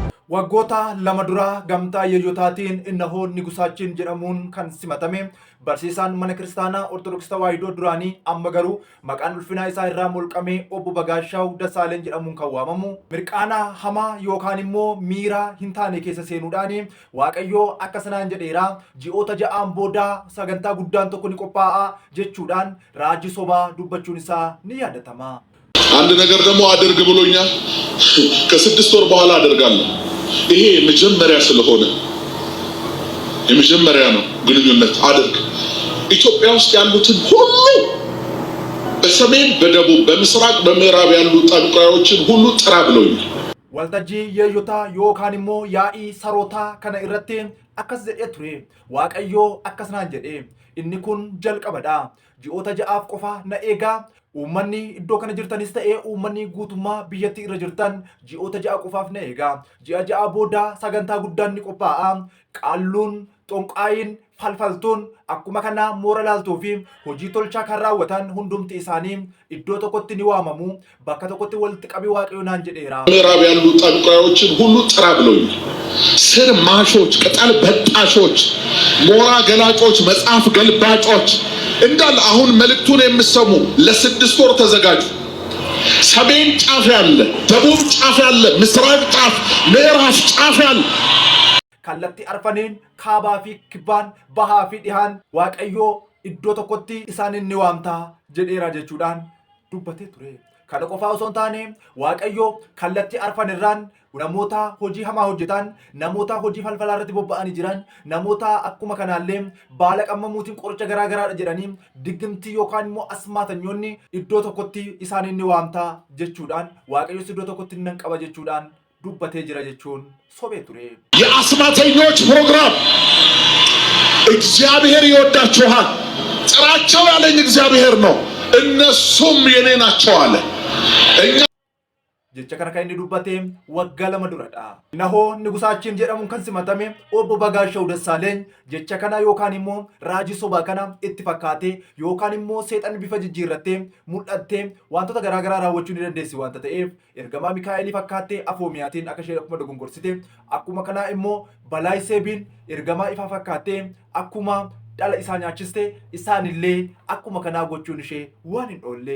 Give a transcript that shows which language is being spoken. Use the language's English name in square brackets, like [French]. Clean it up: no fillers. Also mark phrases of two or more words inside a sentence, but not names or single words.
[Oromo] Waggoota lama dura gamtaa yeeyotaatiin innahoon nigusaachin jedhamuun kan simatame barsiisaan mana kiristaanaa Ortodoksii Tawaahidoo duraanii amma garuu maqaan ulfinaa isaa irraa molqamee obbo Bagaashaaw Dassaaleny jedhamuun kan waamamu mirqaana hamaa yookaan immoo miira hin taane keessa seenuudhaan Waaqayyoo akka sanaan jedheera ji'oota ja'aan booda sagantaa guddaan tokko ni qophaa'a jechuudhaan raajii sobaa dubbachuun isaa ni yaadatama. [Amharic] አንድ ነገር ደግሞ አድርግ ብሎኛል ከ6 ወር በኋላ አደርጋለሁ ይሄ መጀመሪያ ስለሆነ የመጀመሪያ ነው ግንኙነት አድርግ ኢትዮጵያ ውስጥ ያሉትን ሁሉ በሰሜን በደቡብ በምስራቅ በምዕራብ ያሉ ጠንቋዮችን ሁሉ ጥራ ብሎኛል [Oromo] waltajjii yeeyotaa yookaan immoo yaa'ii sarootaa kana irratti akkas jedhee ture Waaqayyoo akkasnaan jedhe inni kun jalqabadha ji'oota ja'aaf qofa na eegaa uummanni iddoo kana jirtanis ta'ee uummanni guutummaa biyyattii irra jirtan ji'oota ja'a qofaaf na eegaa ji'a ja'a booda sagantaa guddaan ni qophaa'a qaalluun xonqaayin falfaltuun akkuma kana moora laaltuu fi hojii tolchaa kan raawwatan hundumti isaanii iddoo tokkotti ni waamamu bakka tokkotti walitti qabii Waaqayyoo naan jedheera. [Amharic] ምዕራብ ያሉ ጠንቋዮችን ሁሉ ጥራ ብሎኛል ስር ማሾች ቅጠል በጣሾች ሞራ ገላጮች መጽሐፍ ገልባጮች እንዳል አሁን መልእክቱን የምሰሙ ለ6 ወር ተዘጋጁ ሰሜን ጫፍ ያለ ደቡብ ጫፍ ያለ ምስራቅ ጫፍ ምዕራብ ጫፍ ያለ [Oromo] kallattii arfaniin kaabaa fi kibbaan bahaa fi dhihaan Waaqayyoo iddoo tokkotti isaanin ni waamtaa jedheera jechuudhaan dubbatee ture. Kana qofaa osoo hin taane Waaqayyoo kallattii arfanirraan namoota hojii hamaa hojjetan, namoota hojii falfalaa irratti bobba'anii jiran, namoota akkuma kanaallee baala qammamuutiin qoricha garaagaraadha jedhanii diggimtii yookaan immoo asmaatanyoonni iddoo tokkotti isaanin ni waamtaa jechuudhaan Waaqayyoos iddoo tokkotti nan qaba jechuudhaan dubbatee jira jechuun sobee ture. [Amharic] የአስማተኞች ፕሮግራም እግዚአብሔር ይወዳቸዋል ጥራቸው ያለኝ እግዚአብሔር ነው እነሱም የኔ ናቸው አለ [Oromo] jecha kana kan inni dubbate waggaa lama duradha. Innahoo nigusaachin jedhamuun kan simatame obbo Bagaashaaw Dassaaleny jecha kana yookaan immoo raajii sobaa kana itti fakkaatee yookaan immoo seexan bifa jijjiirrattee mul'attee wantoota garaagaraa raawwachuu ni dandeessi wanta ta'eef ergamaa Mikaa'elii fakkaattee afoomiyaatiin akka isheen akkuma dogongorsite akkuma kana immoo Balaayiseebiin ergamaa ifaa fakkaattee akkuma dhala isaa nyaachiste isaanillee akkuma kanaa gochuun ishee waan hin oolle.